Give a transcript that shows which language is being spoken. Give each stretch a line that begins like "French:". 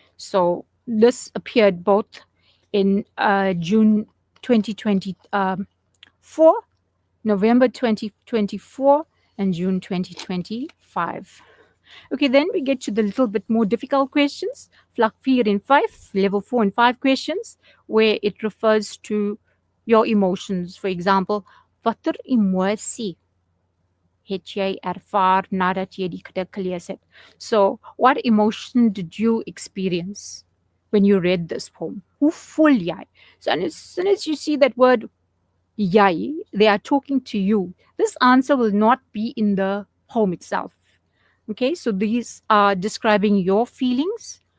English: So this appeared both in June 2024, November 2024, and June 2025. Okay, then we get to the little bit more difficult questions, vlak 4 and 5, level 4 and 5 questions, where it refers to your emotions. For example,
Afrikaans: watter emosie het jy ervaar nadat jy die gedig gelees het?
English: So, what emotion did you experience when you read this poem?
Afrikaans: Hoe voel jy?
English: So, as soon as you see that word jy, they are talking to you. This answer will not be in the poem itself. Okay, so these are describing your feelings.